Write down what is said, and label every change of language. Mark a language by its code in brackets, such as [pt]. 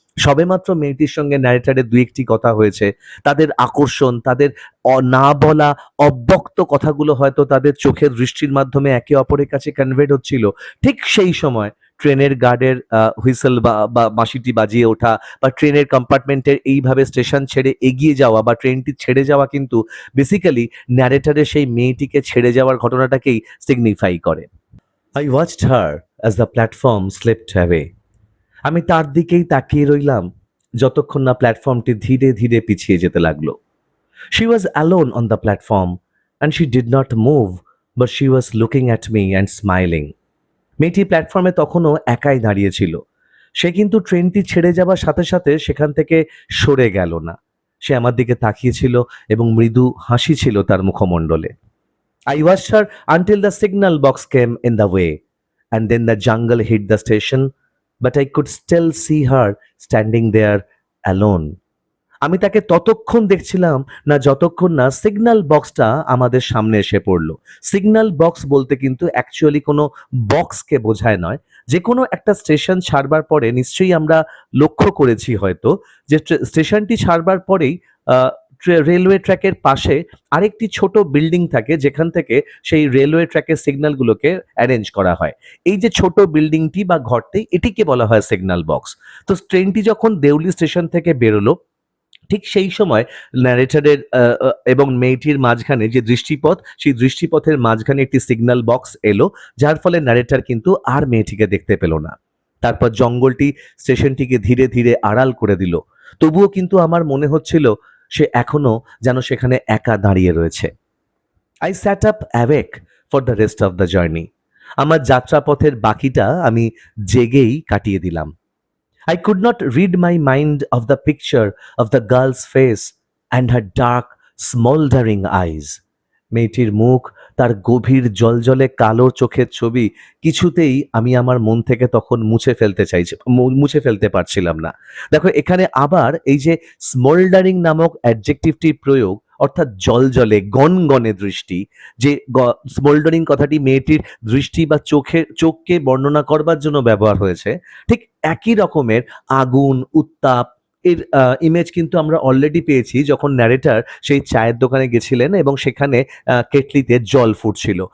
[bn] সবেমাত্র মেয়েটির সঙ্গে ন্যারেটারের দুই একটি কথা হয়েছে, তাদের আকর্ষণ, তাদের না বলা অব্যক্ত কথাগুলো হয়তো তাদের চোখের দৃষ্টির মাধ্যমে একে অপরের কাছে কনভেড হচ্ছিল। ঠিক সেই সময় ট্রেনের গার্ডের হুইসেল বা বাঁশিটি বাজিয়ে ওঠা বা ট্রেনের কম্পার্টমেন্টের এইভাবে স্টেশন ছেড়ে এগিয়ে যাওয়া বা ট্রেনটি ছেড়ে যাওয়া কিন্তু বেসিক্যালি ন্যারেটারের সেই মেয়েটিকে ছেড়ে যাওয়ার ঘটনাটাকেই সিগনিফাই করে। [en] I watched her as the platform slipped away. [bn] আমি তার দিকেই তাকিয়ে রইলাম যতক্ষণ না প্ল্যাটফর্মটি ধীরে ধীরে পিছিয়ে যেতে লাগলো। [en] She was alone on the platform and she did not move, but she was looking at me and smiling. [bn] মেয়েটি প্ল্যাটফর্মে তখনও একাই দাঁড়িয়েছিল। সে কিন্তু ট্রেনটি ছেড়ে যাবার সাথে সাথে সেখান থেকে সরে গেল না। সে আমার দিকে তাকিয়েছিল এবং মৃদু হাসি ছিল তার মুখমণ্ডলে। [en] I watched her until the signal box came in the way, and then the jungle hit the station, but I could still see her standing there alone. [bn] আমি তাকে ততক্ষণ দেখছিলাম না যতক্ষণ না সিগন্যাল বক্সটা আমাদের সামনে এসে পড়লো। সিগন্যাল বক্স বলতে কিন্তু অ্যাকচুয়ালি কোনো বক্সকে বোঝায় নয়। যে কোনো একটা স্টেশন ছাড়বার পরে নিশ্চয়ই আমরা লক্ষ্য করেছি হয়তো যে স্টেশনটি ছাড়বার পরেই রেলওয়ে ট্র্যাকের পাশে আরেকটি ছোট বিল্ডিং থাকে যেখান থেকে সেই রেলওয়ে ট্র্যাকের সিগন্যালগুলোকে অ্যারেঞ্জ করা হয়। এই যে ছোট বিল্ডিংটি বা ঘরটি এটিকে বলা হয় সিগন্যাল বক্স। তো ট্রেনটি যখন দেউলি স্টেশন থেকে বেরোলো ঠিক সেই সময় ন্যারেটরের এবং মেয়েটির মাঝখানে যে দৃষ্টিপথ সেই দৃষ্টিপথের মাঝখানে একটি সিগন্যাল বক্স এলো, যার ফলে ন্যারেটর কিন্তু আর মেয়েটিকে দেখতে পেল না। তারপর জঙ্গলটি স্টেশনটিকে ধীরে ধীরে আড়াল করে দিল। তবুও কিন্তু আমার মনে হচ্ছিল সে এখনো যেন সেখানে একা দাঁড়িয়ে রয়েছে। [en] I sat up awake for the rest of the journey. [bn] আমার যাত্রাপথের বাকিটা আমি জেগেই কাটিয়ে দিলাম। [en] I could not rid my mind of the picture of the girl's face and her dark, smoldering eyes. [bn] মেয়েটির মুখ, তার গভীর জলজলে কালো চোখের ছবি কিছুতেই আমি আমার মন থেকে তখন মুছে ফেলতে পারছিলাম না। দেখো এখানে আবার এই যে স্মোল্ডারিং নামক অ্যাডজেক্টিভটির প্রয়োগ অর্থাৎ জলজলে গনগনে দৃষ্টি, যে স্মোল্ডারিং কথাটি মেয়েটির দৃষ্টি বা চোখকে বর্ণনা করবার জন্য ব্যবহার হয়েছে, ঠিক একই রকমের আগুন, উত্তাপ এর ইমেজ কিন্তু আমরা অলরেডি পেয়েছি যখন ন্যারেটর সেই চায়ের দোকানে গেছিলেন এবং সেখানে কেটলিতে জল ফুটছিল।